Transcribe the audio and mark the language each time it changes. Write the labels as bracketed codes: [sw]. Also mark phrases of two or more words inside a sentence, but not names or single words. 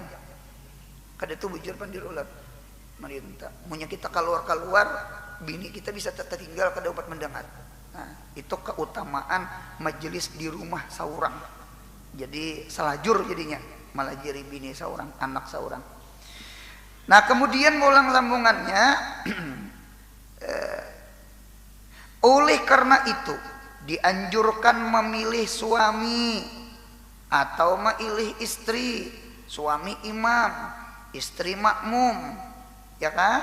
[bjn] Kada tuh bujur pandirulat merintah. Munya kita keluar bini kita bisa tertinggal kada dapat mendengar. Nah, itu keutamaan majelis di rumah saurang. Jadi selajur jadinya melajari bini saurang, anak saurang. [id] Nah kemudian mulang sambungannya oleh karena itu dianjurkan memilih suami atau memilih istri. Suami imam, istri makmum, ya kan?